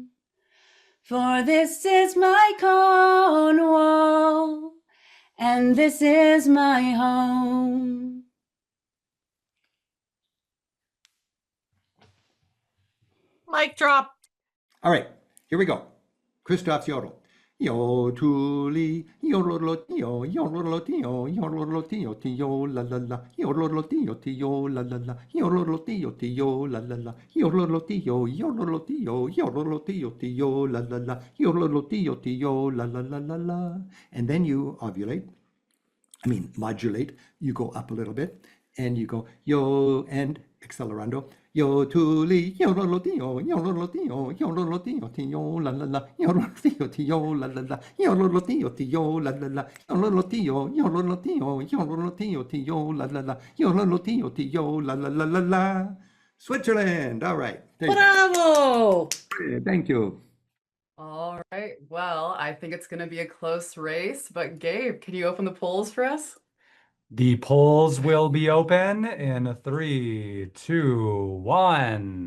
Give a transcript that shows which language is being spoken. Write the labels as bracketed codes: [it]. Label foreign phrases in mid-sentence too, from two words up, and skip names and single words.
[en] For this is my Cornwall, and this is my home. Mic drop. All right, here we go. Christoph's yodel. Yo tuli, yo lo lo tio, yo lo lo tio, yo lo lo tio, tio la la la, yo lo lo tio, tio la la la, yo lo lo tio, tio la la la, yo lo lo tio, yo lo lo tio, yo lo lo tio, tio la la la, yo lo lo tio, tio la la la la la. And then you ovulate. I mean, modulate. You go up a little bit, and you go yo and accelerando. Yo tuli, yo lo lo tio, yo lo lo tio, yo lo lo tio, tio la la la, yo lo tio, tio la la la, yo lo tio, tio la la la, yo lo tio, yo lo tio, yo lo tio, tio la la la, yo lo tio, tio la la la la la. Switzerland. All right. Bravo! Thank you. All right. Well, I think it's going to be a close race, but Gabe, can you open the polls for us? The polls will be open in 3, 2, 1.